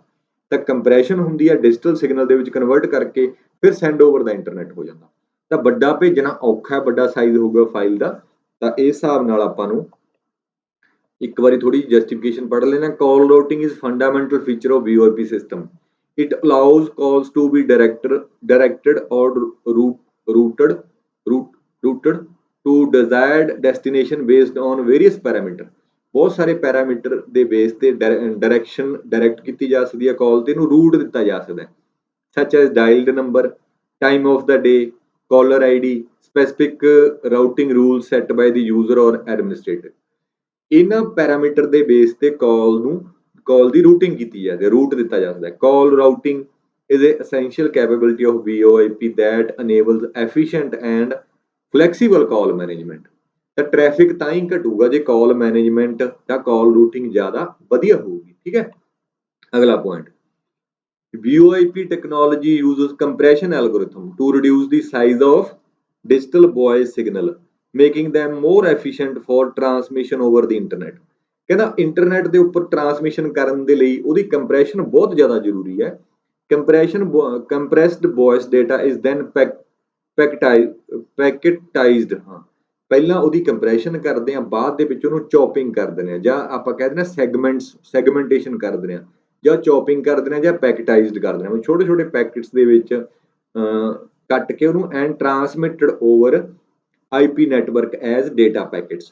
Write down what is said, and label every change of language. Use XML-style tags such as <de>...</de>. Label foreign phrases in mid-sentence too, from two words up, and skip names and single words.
<pa>ਤਾਂ ਕੰਪਰੈਸ਼ਨ ਹੁੰਦੀ ਹੈ</pa> <en>digital signal</en> <pa>ਦੇ ਵਿੱਚ ਕਨਵਰਟ ਕਰਕੇ ਫਿਰ</pa> <en>send over the internet</en> <pa>ਹੋ ਜਾਂਦਾ। ਤਾਂ ਵੱਡਾ ਭੇਜਣਾ ਔਖਾ ਹੈ, ਵੱਡਾ ਸਾਈਜ਼ ਹੋਊਗਾ ਫਾਈਲ ਦਾ। ਤਾਂ ਇਸ ਹਿਸਾਬ ਨਾਲ ਆਪਾਂ ਨੂੰ ਇੱਕ ਵਾਰੀ ਥੋੜੀ ਜਸਟੀਫਿਕੇਸ਼ਨ ਪੜ੍ਹ ਲੈਣਾ।</pa> <en>Call routing is fundamental feature of VoIP system. It allows calls to be directed or routed to desired destination based on various parameter।</en> <pa>ਬਹੁਤ ਸਾਰੇ ਪੈਰਾਮੀਟਰ ਦੇ ਬੇਸ ਤੇ ਡਾਇਰੈਕਟ ਕੀਤੀ ਜਾ ਸਕਦੀ ਹੈ ਕਾਲ ਤੇ, ਇਹਨੂੰ ਰੂਟ ਦਿੱਤਾ ਜਾ ਸਕਦਾ ਹੈ।</pa> <en>such as dialed number, time of the day, caller ID, specific routing rules set by the user or administrator।</en> <pa>ਇਹਨਾਂ ਪੈਰਾਮੀਟਰ ਦੇ ਬੇਸ ਤੇ ਕਾਲ ਦੀ ਰੂਟਿੰਗ ਕੀਤੀ ਜਾਂਦੀ ਹੈ, ਰੂਟ ਦਿੱਤਾ ਜਾ ਸਕਦਾ ਹੈ।</pa> <en>Call routing is a essential capability of VoIP that enables efficient and flexible call management।</en> <pa>ਤਾਂ ਟ੍ਰੈਫਿਕ ਤਾਂ ਹੀ ਘਟੂਗਾ ਜੇ</pa> <en>call management</en> <pa>ਜਾਂ</pa> <en>call routing</en> <pa>ਜ਼ਿਆਦਾ ਵਧੀਆ ਹੋਊਗੀ। ਠੀਕ ਹੈ। ਅਗਲਾ ਪੁਆਇੰਟ,</pa> <en>VoIP technology uses compression algorithm to reduce the size of digital voice signal, making them more efficient for transmission over the internet।</en> <pa>ਕਹਿੰਦਾ ਇੰਟਰਨੈਟ ਦੇ ਉੱਪਰ ਟਰਾਂਸਮਿਸ਼ਨ ਕਰਨ ਦੇ ਲਈ ਉਹਦੀ ਕੰਪਰੈਸ਼ਨ ਬਹੁਤ ਜ਼ਿਆਦਾ ਜ਼ਰੂਰੀ ਹੈ।</pa> <en>compressed voice data is then packetized</en> <pa>ਪਹਿਲਾਂ ਉਹਦੀ ਕੰਪਰੈਸ਼ਨ ਕਰਦੇ ਆ, ਬਾਅਦ ਦੇ ਵਿੱਚ ਉਹਨੂੰ ਚੌਪਿੰਗ ਕਰ ਦਿੰਦੇ ਆ, ਜਾਂ ਆਪਾਂ ਕਹਿ ਦਿੰਦੇ ਆ ਸੈਗਮੈਂਟੇਸ਼ਨ ਕਰ ਦਿੰਦੇ ਆ, ਜਾਂ ਚੌਪਿੰਗ ਕਰ ਦਿੰਦੇ ਆ, ਜਾਂ ਪੈਕਟਾਈਜ਼ਡ ਕਰ ਦਿੰਦੇ ਆ। ਛੋਟੇ ਛੋਟੇ ਪੈਕਟਸ ਦੇ ਵਿੱਚ ਕੱਟ ਕੇ ਉਹਨੂੰ</pa> <en>and transmitted over IP network as data packets.</en>